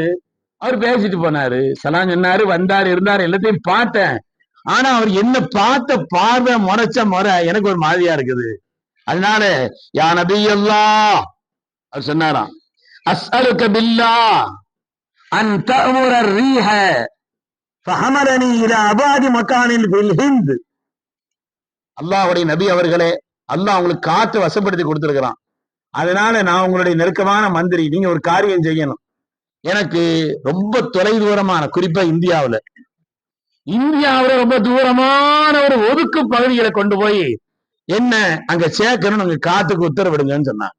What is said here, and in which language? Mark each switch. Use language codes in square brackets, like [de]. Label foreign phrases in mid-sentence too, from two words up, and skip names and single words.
[ta] அவர் பேசிட்டு போனாரு, சலாம் சொன்னாரு, வந்தாரு, இருந்தாரு, எல்லாத்தையும் பார்த்தேன். ஆனா அவர் என்ன பார்த்த பார்வை, முறைச்ச முறை எனக்கு ஒரு மாதிரியா இருக்குது. [ar] அதனால يا نبي الله [ta] அவர் சொன்னாராம், [ar] أسألك بالله أن تأمر الريح فحملني الى ابعد مكان في الهند. [ta] அல்லாஹ்வுடைய நபி அவர்களே, அல்லாஹ் உங்களுக்கு காத்து வசப்படுத்தி கொடுத்திருக்கிறான். அதனால நான் உங்களுடைய நெருக்கமான மந்திரி, நீங்க ஒரு காரியம் செய்யணும். எனக்கு ரொம்ப தொலை தூரமான, குறிப்பா இந்தியாவுல ரொம்ப தூரமான ஒரு ஒதுக்கு பகுதிகளை கொண்டு போய் என்ன அங்க சேர்க்கணும், அங்க காத்துக்கு உத்தரவிடுங்கன்னு சொன்னாங்க.